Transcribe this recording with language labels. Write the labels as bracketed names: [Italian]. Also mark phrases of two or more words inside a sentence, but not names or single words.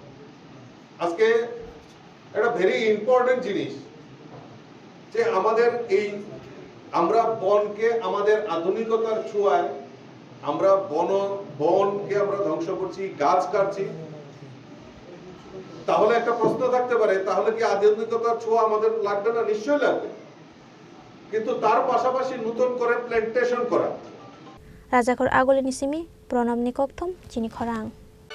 [Bangla] আজকে একটা [English] very important [Bangla] জিনিস যে আমাদের এই আমরা বনকে আমাদের আধুনিকতার ছোঁয়ায় আমরা বনকে আমরা ধ্বংস করছি, গাছ কাটছি। তাহলে একটা প্রশ্ন থাকতে পারে, তাহলে কি আধুনিকতার ছোঁয়া আমাদের লাগবে না? নিশ্চয়ই লাগবে, কিন্তু তার পাশাপাশি নতুন করে প্ল্যান্টেশন করা। [Kok Borok] Rajakhor Agoli ni simi Pranab ni kokthom chini khorang